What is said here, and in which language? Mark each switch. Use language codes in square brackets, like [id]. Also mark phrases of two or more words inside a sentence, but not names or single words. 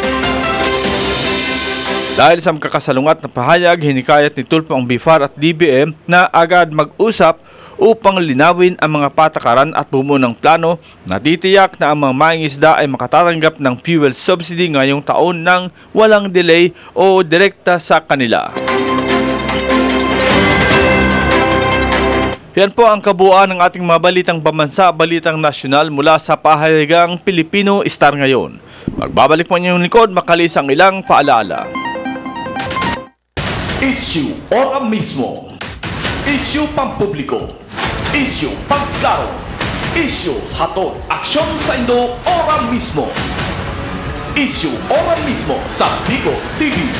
[tl] Dahil sa kakasalungat na pahayag, hinikayat ni Tulfo ang BFAR at DBM na agad mag-usap upang linawin ang mga patakaran at bumuo ng plano na titiyak na ang mga mangingisda ay makatatanggap ng fuel subsidy ngayong taon ng walang delay o direkta sa kanila. Yan po ang kabuuan ng ating mga balitang pambansa, balitang nasyonal mula sa pahayagang Pilipino Star ngayon. Magbabalik po niyong likod, makalis ang ilang paalala. [bik] Issue ora mismo. Issue pampubliko. Issue pagklaro. Issue hatod aksyon sa Indo ora mismo. Issue ora mismo sa Bigo TV.